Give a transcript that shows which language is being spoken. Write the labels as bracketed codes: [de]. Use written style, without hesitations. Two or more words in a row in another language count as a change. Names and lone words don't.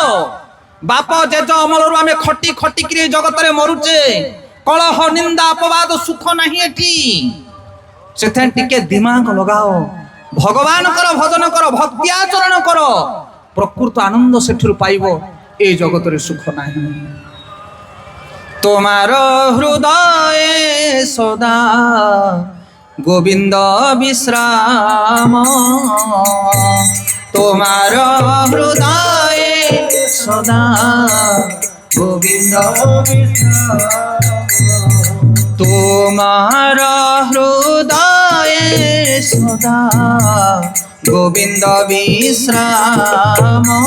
[or] ବାପ ଜେଜ ଅମଳରୁ ଆମେ ଖଟି ଖଟିକିରି ଏଇ ଜଗତରେ ମରୁଛେ। କଳହ ନିନ୍ଦା ଅପବାଦ ସୁଖ ନାହିଁ ଏଠି। ସେଥିପାଇଁ ଟିକେ ଦିମାଗ ଲଗାଅ ଭଗବାନଙ୍କର ଭଜନ କର ଭକ୍ତି ଆଚରଣ କର ପ୍ରକୃତ ଆନନ୍ଦ ସେଠରୁ ପାଇବ। [bn] এই জগতের সুখ ନାହିଁ। তোমার হৃদয়ে সদা গোবিন্দ বিশ্রাম তোমার হৃদয়ে সদা গোবিন্দ তোমার হৃদয়ে সদা গোবিন্দ বিশ্রাম